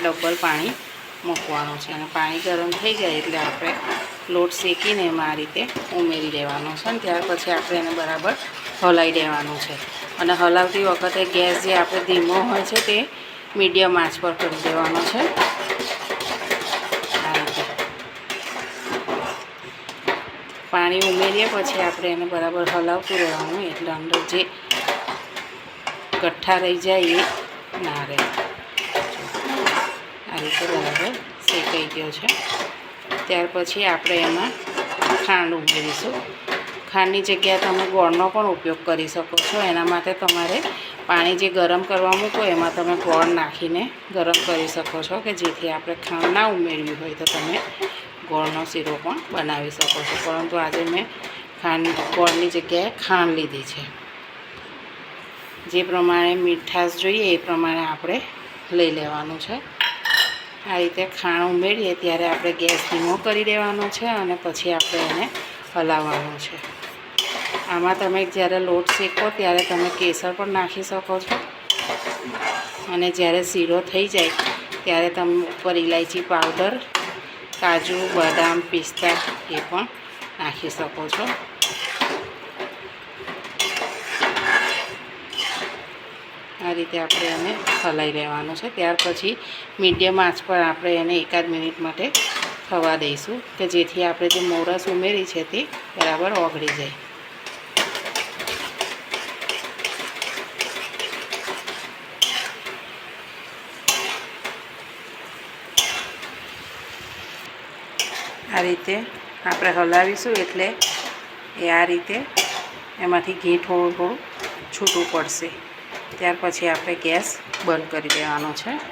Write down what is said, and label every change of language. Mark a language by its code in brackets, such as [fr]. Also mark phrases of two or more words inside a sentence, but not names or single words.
[gu] ડબલ પાણી મૂકવાનું છે અને પાણી ગરમ થઈ જાય એટલે આપણે લોટ શેકીને એમાં આ રીતે ઉમેરી દેવાનો છે અને ત્યાર પછી આપણે એને બરાબર હલાવી દેવાનું છે અને હલાવતી વખતે ગેસ જે આપણે ધીમો હોય છે તે મીડિયમ આંચ પર કરી દેવાનો છે। આ રીતે પાણી ઉમેરીએ પછી આપણે એને બરાબર હલાવતું રહેવાનું એટલે અંદર જે [hi] गठ्ठा रही जाए ये ना रहे। [gu] આ રીતે બરાબર શેકાઈ ગયો છે। ત્યાર પછી આપણે એમાં ખાંડ ઉમેરીશું। ખાંડની જગ્યાએ તમે ગોળનો પણ ઉપયોગ કરી શકો છો। એના માટે તમારે પાણી જે ગરમ કરવા મૂકો એમાં તમે ગોળ નાખીને ગરમ કરી શકો છો કે જેથી આપણે ખાંડ ના ઉમેરવી હોય તો તમે ગોળનો સીરો પણ બનાવી શકો છો। પરંતુ આજે મેં ગોળની જગ્યાએ ખાંડ લીધી છે। જે પ્રમાણે મીઠાશ જોઈએ એ પ્રમાણે આપણે લઈ લેવાનું છે। આ રીતે ખાણ ઉમેરીએ ત્યારે આપણે ગેસ ધીમો કરી દેવાનો છે અને પછી આપણે એને હલાવવાનું છે। આમાં તમે જ્યારે લોટ શેકો ત્યારે તમે કેસર પણ નાખી શકો છો અને જ્યારે સીરો થઈ જાય ત્યારે તમે ઉપર ઇલાયચી પાઉડર, કાજુ, બદામ, પિસ્તા એ પણ નાખી શકો છો। આ રીતે આપણે એને હલાઈ લેવાનું છે। ત્યાર પછી મીડિયમ આંચ પર આપણે એને એકાદ મિનિટ માટે થવા દઈશું કે જેથી આપણે જે મોરસ ઉમેરી છે તે બરાબર ઓગળી જાય। આ રીતે આપણે હલાવીશું એટલે એ આ રીતે એમાંથી ઘી થોડું થોડું છૂટું પડશે। ત્યાર પછી આપણે ગેસ બંદ કરી દેવાનો છે।